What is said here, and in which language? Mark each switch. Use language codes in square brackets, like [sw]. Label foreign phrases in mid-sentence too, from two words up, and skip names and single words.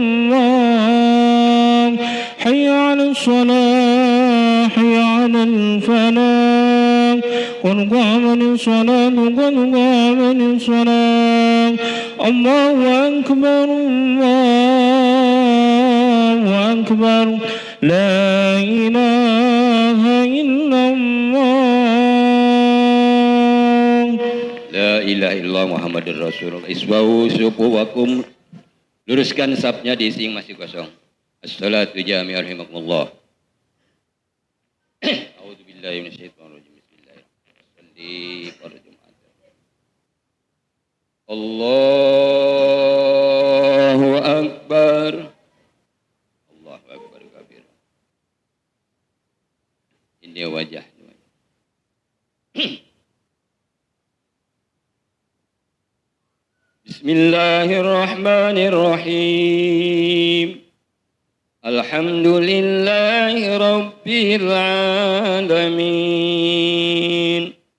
[ar] الله حي على الصلاة حي على الفلاح قد قامت الصلاة قد قامت الصلاة الله أكبر الله أكبر لا إله إلا الله لا إله إلا الله محمد رسول الله. استووا صفوفكم. [id] Luruskan sapnya diisi yang masih kosong. [ar] الصلاة جامعة رحمكم الله. أعوذ بالله من الشيطان الرجيم. بسم الله الرحمن الرحيم. الله أكبر. الله أكبر كبير. [id] Ini wajah. [ar] بسم الله الرحمن الرحيم. الحمد لله رب العالمين.